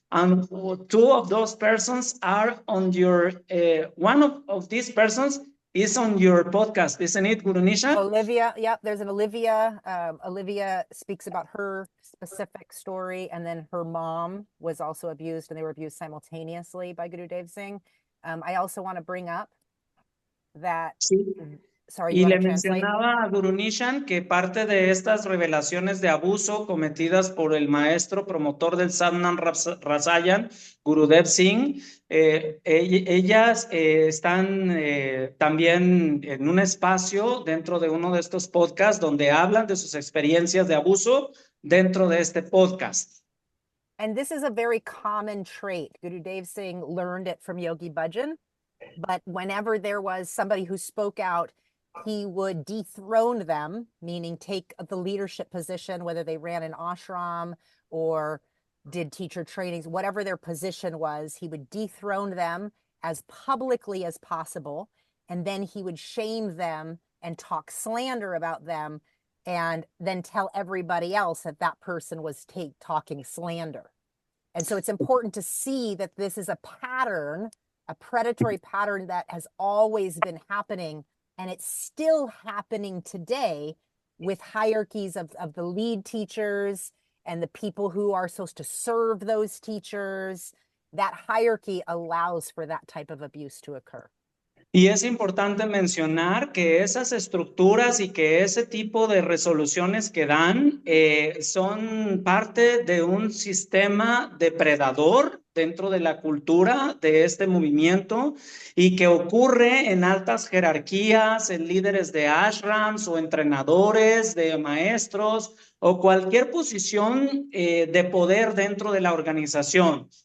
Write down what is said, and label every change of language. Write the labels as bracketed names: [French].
[English] And 2 of those persons are on your, one of these persons is on your podcast, isn't it, Guru Nisha? Olivia, yep, there's an Olivia. Olivia speaks about her specific story, and then her mom was also abused, and they were abused simultaneously by Gurudev Singh. I also want to bring up that... [Spanish] Sí. [English] Sorry, [Spanish] y le mencionaba a Guru Nishan que parte de estas revelaciones de abuso cometidas por el maestro promotor del Satnam Rasayan, Gurudev Singh, ellas están también en un espacio dentro de uno de estos podcasts donde hablan de sus experiencias de abuso dentro de este podcast. [English] And this is a very common trait. Gurudev Singh learned it from Yogi Bhajan, but whenever there was somebody who spoke out, he would dethrone them, meaning take the leadership position, whether they ran an ashram or did teacher trainings, whatever their position was, he would dethrone them as publicly as possible. And then he would shame them and talk slander about them, and then tell everybody else that that person was talking slander. And so it's important to see that this is a pattern, a predatory pattern that has always been happening. And it's still happening today with hierarchies of the lead teachers and the people who are supposed to serve those teachers. That hierarchy allows for that type of abuse to occur. [Spanish] Y es importante mencionar que esas estructuras y que ese tipo de resoluciones que dan son parte de un sistema depredador dentro de la cultura de este movimiento y que ocurre en altas jerarquías, en líderes de ashrams o entrenadores de maestros o cualquier posición de poder dentro de la organización.